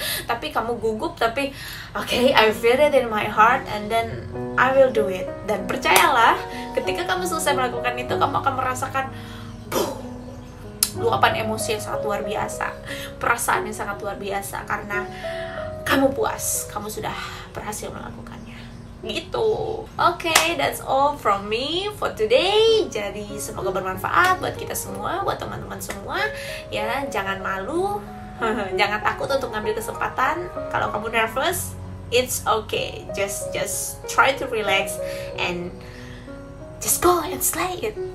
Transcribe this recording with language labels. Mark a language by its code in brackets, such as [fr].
[id] Tapi kamu gugup tapi [en] okay, I feel it in my heart and then I will do it. [id] Dan percayalah, ketika kamu selesai melakukan itu, kamu akan merasakan luapan emosi yang sangat luar biasa, perasaan yang sangat luar biasa, karena kamu puas, kamu sudah berhasil melakukannya gitu. [en] Okay, that's all from me for today. [id] Jadi semoga bermanfaat buat kita semua, buat teman-teman semua ya. Jangan malu, jangan takut untuk ngambil kesempatan. Kalau kamu nervous, [en] it's okay. Just try to relax and just go and slay it.